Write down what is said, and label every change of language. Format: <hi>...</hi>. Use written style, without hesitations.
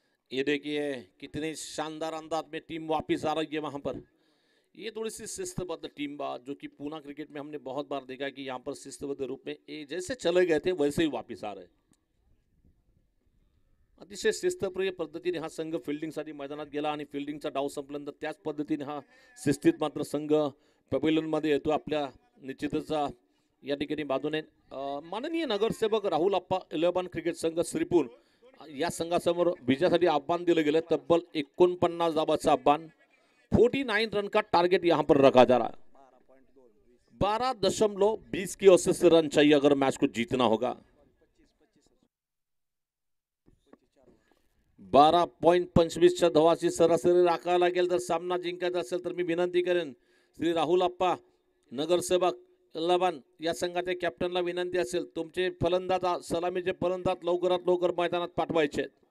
<hi>ये देखिए कितने शानदार अंदाज में टीम वापस आ रही है वहां पर. ये थोड़ी सी शिस्तबद्ध टीम बात जो कि पूना क्रिकेट में हमने बहुत बार देखा कि यहाँ पर शिस्तबद्ध रूप में ये जैसे चले गए थे वैसे ही वापस आ रहे.</hi> <mr>अतिशय शिस्तप्रिय पद्धतीने हा संघ फिल्डिंगसाठी मैदानात गेला आणि फिल्डिंगचा डाव संपल्यानंतर त्याच पद्धतीने हा शिस्तीत मात्र संघ पॅव्हिलियन मध्ये येतो. आपल्या निश्चितच या ठिकाणी बाजूने माननीय नगरसेवक राहुल अप्पा 11 क्रिकेट संघ श्रीपूर या संघासमोर विजयासाठी आव्हान दिलं गेलं. तब्बल 49 धावांचं आव्हान.</mr> <hi>49 रन का टारगेट यहाँ पर रखा जा रहा है. 12.20 की औसत से रन चाहिए अगर मैच को जीतना होगा.</hi> <mr>12.25च्या धावाची सरासरी राखायला लागेल जर सामना जिंकायचा असेल तर. मी विनंती करेन श्री राहुल अप्पा नगरसेवक 11 या संघाच्या कॅप्टनला विनंती असेल तुमचे फलंदाज सलामीचे फलंदाज लवकरात लवकर मैदानात पाठवायचे.</mr>